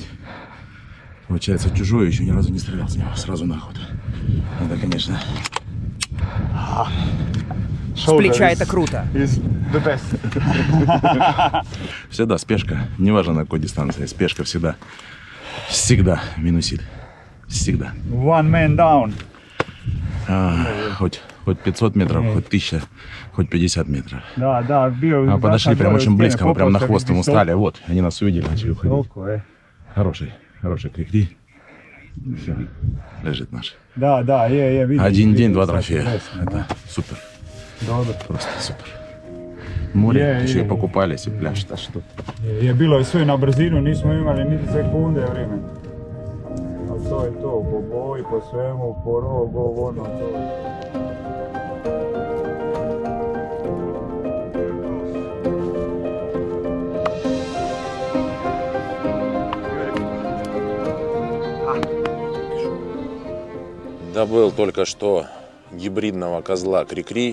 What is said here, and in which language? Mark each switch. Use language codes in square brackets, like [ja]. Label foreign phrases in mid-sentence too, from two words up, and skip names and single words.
[ru] Получается, чужой еще ни разу не стрелял с него. Сразу на охоту. Надо, конечно. С плеча это круто. Всегда спешка. Неважно на какой дистанции. Спешка всегда. Всегда минусит. Всегда. [en] One man down. [ru] Хоть 500 метров, хоть 1000, хоть 50 метров. Да, бил. Подошли прям очень близко, мы прям на хвост ему стали. Вот, они нас увидели, начали уходить. Хороший крикри. Все, лежит наш. Да, видно. Один день, 2 трофея. Это супер. Просто супер. Море, еще и покупались, и пляж, да что. [sr] Bilo je sve na brzinu, nismo imali niti sekunde vremena. A to je to, po boji, po svemu, po rogu, ono to. [ru] Добыл только что гибридного козла крикри.